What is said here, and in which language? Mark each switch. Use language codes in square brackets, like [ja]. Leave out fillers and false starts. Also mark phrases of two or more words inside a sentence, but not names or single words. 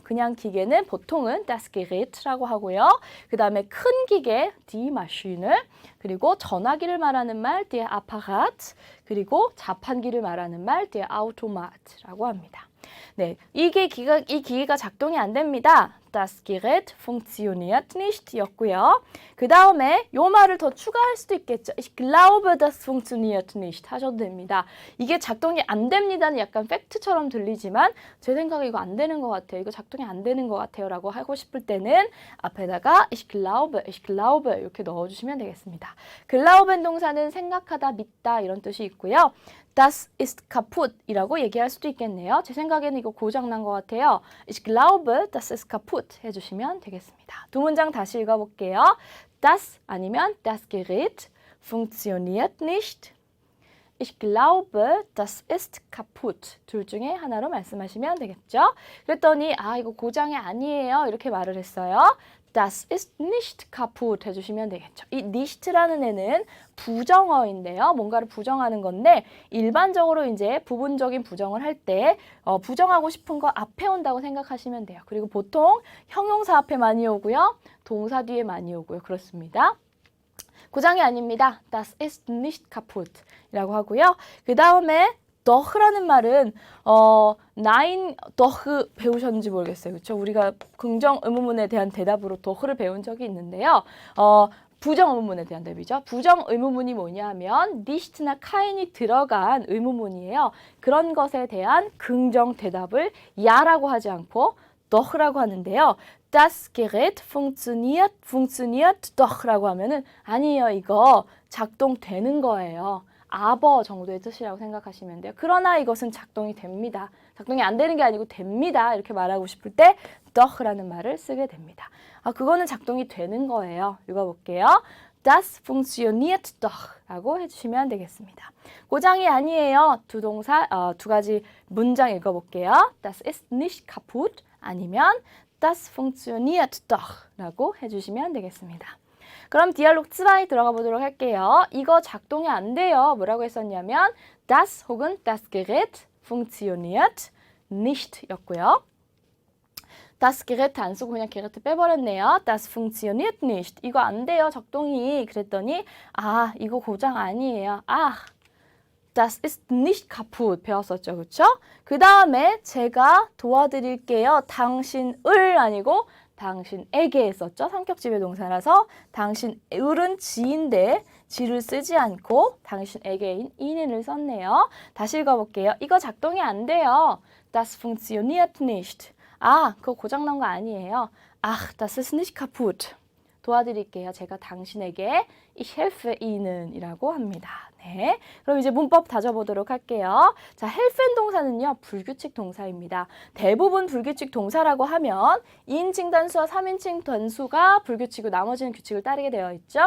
[ko] 그냥 기계는 보통은 [de] das Gerät [ko] 라고 하고요. 그 다음에 큰 기계 [de] die Maschine, [ko] 그리고 전화기를 말하는 말 [de] der Apparat, [ko] 그리고 자판기를 말하는 말 [de] der Automat [ko] 라고 합니다. 네, 이 기계가 작동이 안 됩니다. [de] Das Gerät funktioniert nicht 였고요. [ko] 그 다음에 요 말을 더 추가할 수도 있겠죠. [de] Ich glaube, das funktioniert nicht [ko] 하셔도 됩니다. 이게 작동이 안 됩니다는 약간 팩트처럼 들리지만 제 생각에 이거 안 되는 것 같아요. 이거 작동이 안 되는 것 같아요 라고 하고 싶을 때는 앞에다가 [de] ich glaube [ko] 이렇게 넣어주시면 되겠습니다. glauben 동사는 생각하다, 믿다 이런 뜻이 있고요. [de] Das ist kaputt [ko] 이라고 얘기할 수도 있겠네요. 제 생각에는 이거 고장난 것 같아요. [de] Ich glaube, das ist kaputt [ko] 해주시면 되겠습니다. 두 문장 다시 읽어볼게요. [de] Das 아니면 das Gerät funktioniert nicht. Ich glaube, das ist kaputt. [ko] 둘 중에 하나로 말씀하시면 되겠죠. 그랬더니 이거 고장이 아니에요. 이렇게 말을 했어요. [de] Das ist nicht kaputt [ko] 해주시면 되겠죠. 이 nicht라는 애는 부정어인데요. 뭔가를 부정하는 건데 일반적으로 이제 부분적인 부정을 할 때 부정하고 싶은 거 앞에 온다고 생각하시면 돼요. 그리고 보통 형용사 앞에 많이 오고요. 동사 뒤에 많이 오고요. 그렇습니다. 고장이 아닙니다. [de] Das ist nicht kaputt [ko] 이라고 하고요. 그 다음에 doch라는 말은 [de] nein, doch [ko] 배우셨는지 모르겠어요. 그렇죠? 우리가 긍정 의문문에 대한 대답으로 doch를 배운 적이 있는데요. 부정 의문문에 대한 대답이죠. 부정 의문문이 뭐냐면 nicht나 kein이 들어간 의문문이에요. 그런 것에 대한 긍정 대답을 야라고 하지 않고 doch라고 하는데요. [de] Das Gerät funktioniert doch라고 [ko] 하면은 아니에요. 이거 작동되는 거예요. aber 정도의 뜻이라고 생각하시면 돼요. 그러나 이것은 작동이 됩니다. 작동이 안 되는 게 아니고 됩니다. 이렇게 말하고 싶을 때 doch라는 말을 쓰게 됩니다. 그거는 작동이 되는 거예요. 읽어볼게요. [de] Das funktioniert doch [ko] 라고 해주시면 되겠습니다. 고장이 아니에요. 두 가지 문장 읽어볼게요. [de] Das ist nicht kaputt 아니면 Das funktioniert doch [ko] 라고 해주시면 되겠습니다. 그럼 디알로그 2 들어가 보도록 할게요. 이거 작동이 안 돼요. 뭐라고 했었냐면 das 혹은 [de] das Gerät funktioniert nicht [ko] 였고요. [de] das Gerät [ko] 안 쓰고 그냥 Gerät 빼버렸네요. [de] das funktioniert nicht. [ko] 이거 안 돼요. 작동이. 그랬더니 이거 고장 아니에요. [de] Das ist nicht kaputt [ko] 배웠었죠. 그렇죠? 그 다음에 제가 도와드릴게요. 당신을 아니고 당신에게 했었죠. 성격지배 동사라서 당신을은 지인데 지를 쓰지 않고 당신에게인 인을 썼네요. 다시 읽어볼게요. 이거 작동이 안 돼요. [de] Das funktioniert nicht. [ko] 그거 고장난 거 아니에요. [de] das ist nicht kaputt. [ko] 도와드릴게요. 제가 당신에게 [de] ich helfe Ihnen [ko] 이라고 합니다. 네, 그럼 이제 문법 다져보도록 할게요. 자, helfen 동사는요, 불규칙 동사입니다. 대부분 불규칙 동사라고 하면 2인칭 단수와 3인칭 단수가 불규칙이고 나머지는 규칙을 따르게 되어 있죠.